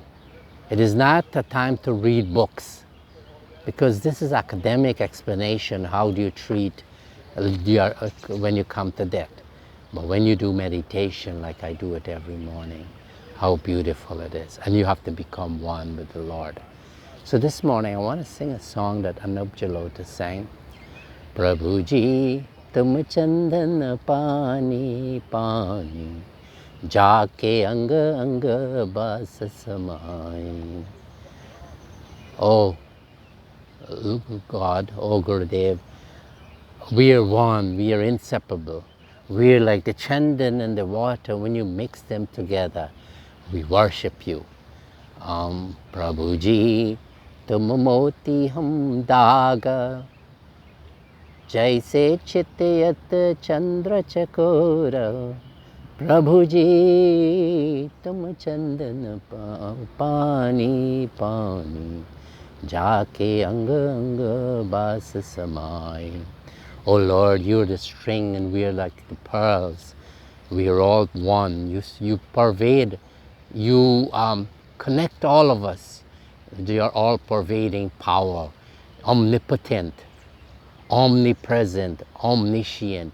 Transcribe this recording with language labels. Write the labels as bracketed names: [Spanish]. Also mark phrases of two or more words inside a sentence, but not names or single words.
[English] It is not a time to read books, because this is academic explanation. How do you treat when you come to death? But when you do meditation, like I do it every morning, how beautiful it is. And you have to become one with the Lord. So this morning I want to sing a song that Anup Jalota sang. [Hindi] प्रभुजी, तुम चंदन पानी पानी, जाके अंग अंग बास समाई. [English] Oh God, oh Gurudev, we are one, we are inseparable. We are like the chandan and the water. When you mix them together, we worship you. [Hindi] Prabhuji, तुम मोती हम धागा, जैसे चितवत चंद्र चकोरा. प्रभुजी, तुम चंदन पानी पानी, जाके अंग अंग बास समाई. [English] Oh Lord, you're the string and we are like the pearls. We are all one. You pervade, you connect all of us. You are all pervading power, omnipotent, omnipresent, omniscient.